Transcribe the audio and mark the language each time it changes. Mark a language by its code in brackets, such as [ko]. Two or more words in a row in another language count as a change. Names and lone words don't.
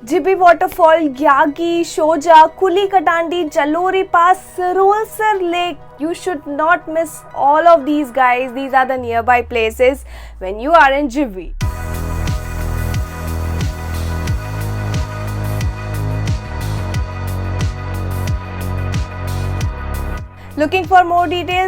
[en] Jibi Waterfall, Gyagi, Shoja, Kuli Katandi, Jalori Pass, Sirolsar Lake. You should not miss all of these, guys. These are the nearby places when you are in Jibi. Looking for more details?